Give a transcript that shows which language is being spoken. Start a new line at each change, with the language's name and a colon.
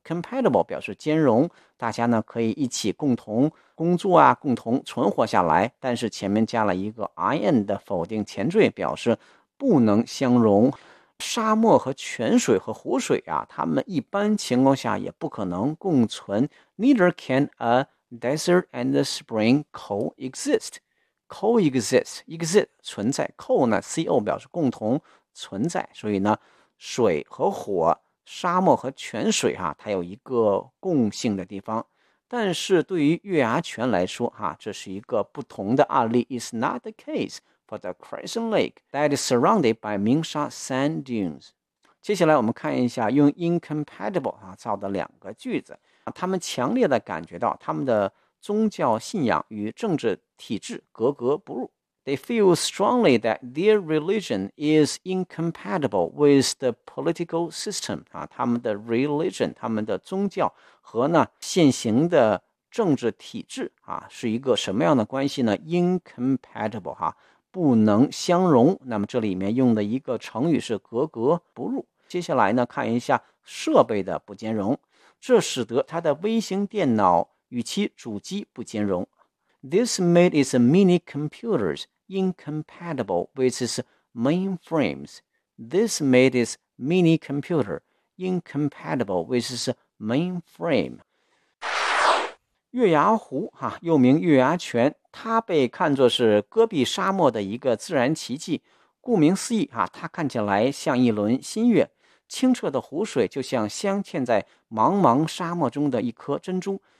Chinese: Compatible 表示兼容，大家呢可以一起共同工作啊，共同存活下来。但是前面加了一个 in 的否定前缀，表示不能相容。沙漠和泉水和湖水啊，它们一般情况下也不可能共存。
English: Neither can a desert and the spring coexist.
Chinese: Coexist, exist, 存在。Co 呢 ,co 表示共同存在。所以呢水和火，沙漠和泉水，它有一个共性的地方。但是对于月牙泉来说，这是一个不同的案例。
English: It's not the case for the Crescent Lake that is surrounded by Mingxia sand dunes.
Chinese: 接下来我们看一下用 incompatible，造的两个句子。他们强烈地感觉到他们的宗教信仰与政治体制格格不入。
English: They feel strongly that their religion is incompatible with the political system.
Chinese: 啊，他们的 religion, 他们的宗教和呢现行的政治体制啊，是一个什么样的关系呢 ？Incompatible, 哈、啊，不能相容。那么这里面用的一个成语是格格不入。接下来呢，看一下设备的不兼容，这使得它的微型电脑与其主机不兼容。
English: This made its mini computers incompatible with its mainframes. This made its mini computer incompatible with its mainframe.
Chinese: 月牙湖、啊、又名月牙泉，它被看作是戈壁沙漠的一个自然奇迹。顾名思义、啊、它看起来像一轮新月，清澈的湖水就像镶嵌在茫茫沙漠中的一颗珍珠。